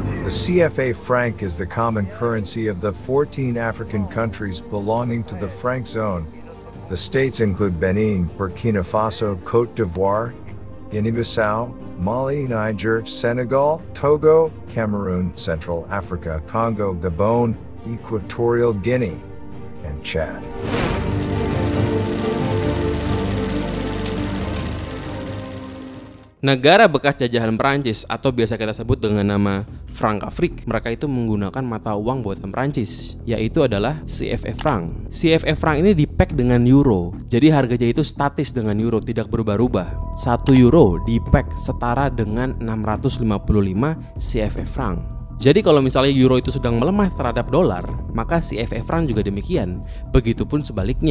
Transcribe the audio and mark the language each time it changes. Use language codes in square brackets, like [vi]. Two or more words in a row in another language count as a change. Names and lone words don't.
[en] CFA franc is the common currency of the 14 African countries belonging to the franc zone. The states include Benin, Burkina Faso, Côte d'Ivoire, Guinea-Bissau, Mali, Niger, Senegal, Togo, Cameroon, Central Africa, Congo, Gabon, Equatorial Guinea, and Chad. [id] Negara bekas jajahan Perancis atau biasa kita sebut dengan nama Francafrique, mereka itu menggunakan mata uang buatan Perancis, yaitu adalah CFA franc. CFA franc ini di-peg dengan euro, jadi harganya itu statis dengan euro, tidak berubah-ubah. 1 euro di-peg setara dengan 655 CFA franc. Jadi kalau misalnya euro itu sedang melemah terhadap dolar, maka CFA franc juga demikian. Begitupun sebaliknya.